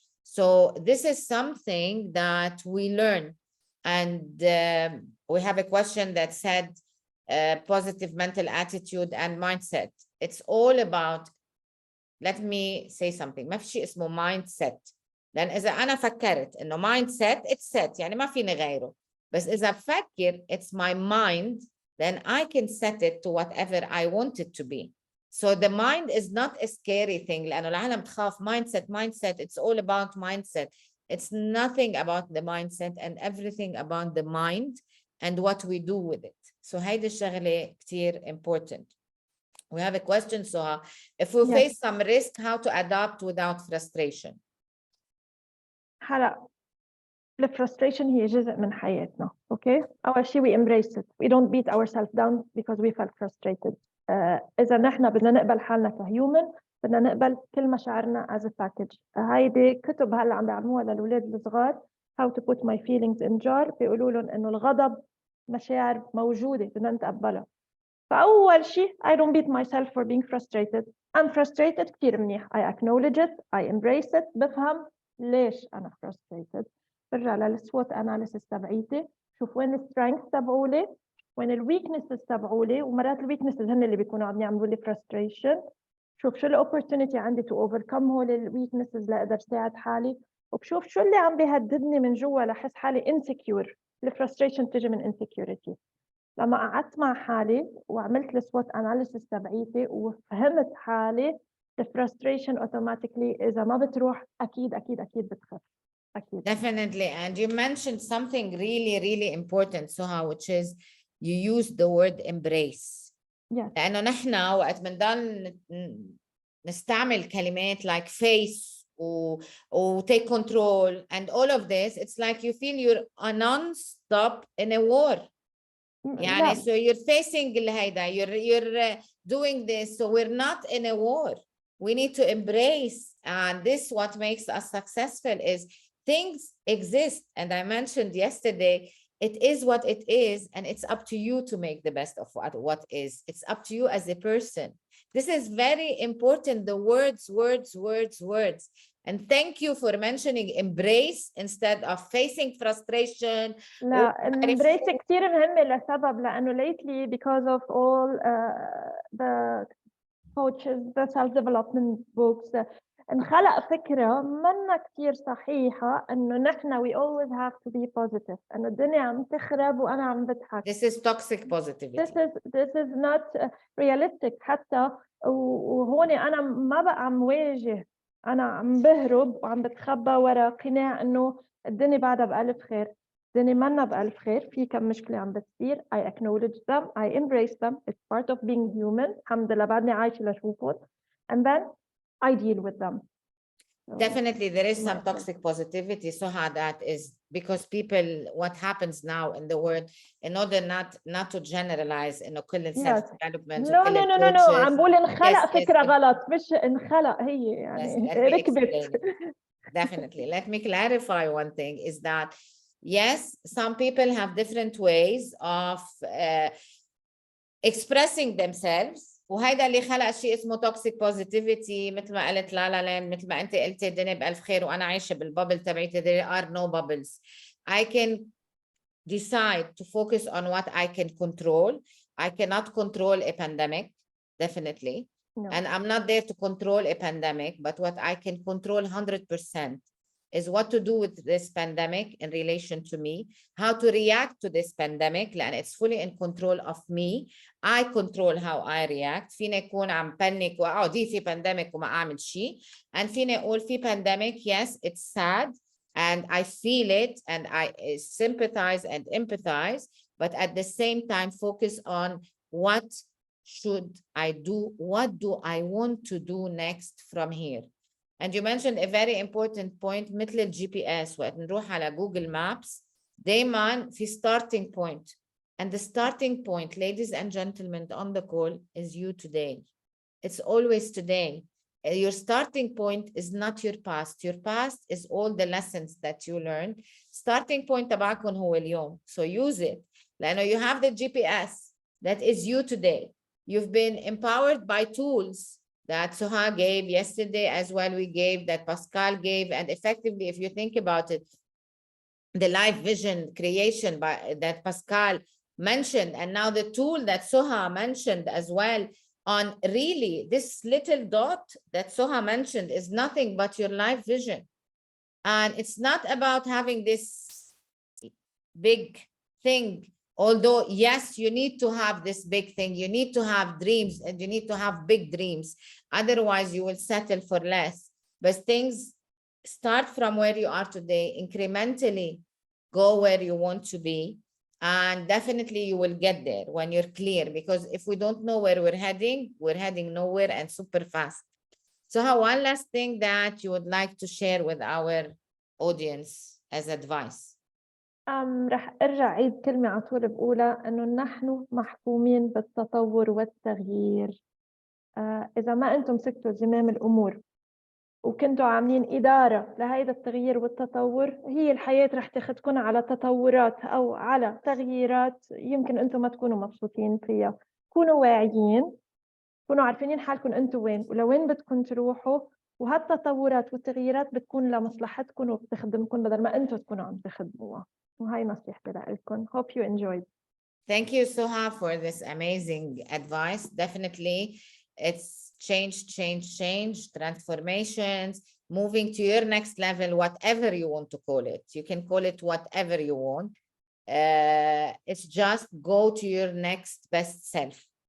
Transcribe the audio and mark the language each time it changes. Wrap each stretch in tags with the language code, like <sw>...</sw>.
<en>So this is something that we learn. And we have a question that said, positive mental attitude and mindset. It's all about, let me say something.</en> <ar>ما في شيء اسمه mindset. لأن إذا أنا فكرت إنه mindset,</ar> <en>it's set.</en> <ar>يعني ما فيني غيره. بس إذا بفكر</ar> <en>it's my mind, then I can set it to whatever I want it to be. So the mind is not a scary thing.</en> <ar>لأنه العالم تخاف mindset.</ar> <en>It's all about mindset. It's nothing about the mindset and everything about the mind and what we do with it.</en> <ar>So هيدي الشغلة كتير important.</ar> <en>We have a question, Soha. If we face some risk, how to adapt without frustration?</en> <ar>هلا الفرستريشن هي جزء من حياتنا. اوكي اول شيء</ar> <en>we embrace it. We don't beat ourselves down because we felt frustrated.</en> <ar>اذا نحن بدنا نقبل حالنا كهيومن بدنا نقبل كل مشاعرنا</ar> <en>as a package.</en> <ar>هيدي كتب هلا عم بيعلموها للاولاد الصغار</ar> <en>how to put my feelings in jar.</en> <ar>بيقولوا لهم انه الغضب مشاعر موجوده بدنا نتقبلها. فاول شيء</ar> <en>I don't beat myself for being frustrated. I'm frustrated</en> <ar>كثير منيح.</ar> <en>I acknowledge it, I embrace it.</en> <ar>بفهم ليش أنا frustrated. برجع للسوت analysis تبعيتي، شوف وين السترينث تبعولي وين الويكنسز تبعولي، ومرات الويكنسز هن اللي بيكونوا عم يعملوا لي frustration. شوف شو الاوبورتونيتي عندي</ar> <en>to overcome</en> <ar>هول الويكنسز لأقدر ساعد حالي، وبشوف شو اللي عم بيهددني من جوا لحس حالي insecure. الفرستريشن تيجي من insecurity. لما قعدت مع حالي وعملت السوات اناليسيس تبعيتي وفهمت حالي الفرستريشن اوتوماتيكلي اذا ما بتروح اكيد بتخف. اكيد.</ar> <en>Definitely. And you mentioned something really important, Soha, which is you use the word embrace. Yes.</en> <ar>لأنه نحن وقت بنضل نستعمل كلمات</ar> <en>like face or take control and all of this, it's like you feel you're non-stop in a war.</en> <ar>لا.</ar> <en>So you're facing</en> <ar>الهيدا,</ar> <en>you're doing this, so we're not in a war. We need to embrace, and this what makes us successful is things exist. And I mentioned yesterday, it is what it is, and it's up to you to make the best of what is. It's up to you as a person. This is very important, the words. And thank you for mentioning embrace instead of facing frustration.</en> <ar>لا</ar> <en>embrace</en> <ar>كتير مهمة لسبب لأنه</ar> <en>lately because of all the coaches, the self-development books,</en> <ar>انخلق فكرة منا كتير صحيحة إنه نحن</ar> <en>we always have to be positive.</en> <ar>إنه الدنيا عم تخرب وأنا عم بضحك.</ar> <en>This is toxic positivity. This is not realistic</en> <ar>حتى. وهون أنا ما بقى عم واجه، أنا عم بهرب وعم بتخبى ورا قناع إنه الدنيا بعدها بألف خير. الدنيا منا بألف خير، في كم مشكلة عم بتصير.</ar> <en>I acknowledge them, I embrace them. It's part of being human.</en> <ar>الحمد لله بعدني عايشة لشوفهم.</ar> <en>And then I deal with them. Definitely, there is some toxic positivity, Soha, that is because people, what happens now in the world, in order not to generalize in</en> <ar>كل</ar> <en>self-development. No,</en> <ar>عم بقول انخلق فكرة غلط، مش انخلق هي يعني ركبت.</ar> <en>Definitely. Let me clarify one thing is that, yes, some people have different ways of expressing themselves.</en> <ar>وهيدا اللي خلق شيء اسمه</ar> <en>toxic positivity.</en> <ar>مثل ما قلت لا مثل ما انت قلتي الدنيا بألف خير وانا عايشه بالبابل تبعيتي.</ar> <en>There are no bubbles. I can decide to focus on what I can control. I cannot control a pandemic, definitely. No. And I'm not there to control a pandemic, but what I can control 100% is what to do with this pandemic in relation to me, how to react to this pandemic, and it's fully in control of me. I control how I react.</en> <ar>فيني أكون عم panic دي في pandemic وما أعمل شيء.</ar> <en>And</en> <ar>فيني أقول في</ar> <en>pandemic, yes, it's sad, and I feel it, and I sympathize and empathize, but at the same time focus on what should I do? What do I want to do next from here? And you mentioned a very important point,</en> <ar>مثل الجي بي اس. وقت نروح على جوجل مابس دايما في starting point.</ar> <en>And the starting point, ladies and gentlemen on the call, is you today. It's always today. Your starting point is not your past. Your past is all the lessons that you learned. Starting point</en> <ar>تبعكم هو اليوم.</ar> <en>So use it.</en> <ar>لأنه</ar> <en>you have the GPS that is you today. You've been empowered by tools that Soha gave yesterday as well. We gave, that Pascale gave, and effectively, if you think about it, the live vision creation that Pascale mentioned, and now the tool that Soha mentioned as well, on really this little dot that Soha mentioned is nothing but your live vision. And it's not about having this big thing. Although, yes, you need to have this big thing, you need to have dreams, and you need to have big dreams. Otherwise, you will settle for less. But things start from where you are today, incrementally go where you want to be, and definitely you will get there when you're clear. Because if we don't know where we're heading nowhere and super fast. So, one last thing that you would like to share with our audience as advice?</en> <ar>رح أرجع عيد كلمة على طول بقولها، إنه نحن محكومين بالتطور والتغيير. إذا ما أنتم مسكتوا زمام الأمور وكنتوا عاملين إدارة لهيدا التغيير والتطور، هي الحياة رح تاخدكم على تطورات أو على تغييرات يمكن أنتم ما تكونوا مبسوطين فيها. كونوا واعيين، كونوا عارفين حالكم أنتوا وين ولوين بدكم تروحوا، وهالتطورات والتغييرات بتكون لمصلحتكم وبتخدمكم بدل ما أنتوا تكونوا عم تخدموها. وهاي نصيحتي لكم.</ar> <en>Hope you enjoyed. Thank you, Soha, for this amazing advice. Definitely, it's change, transformations, moving to your next level, whatever you want to call it. You can call it whatever you want. It's just go to your next best self.</en>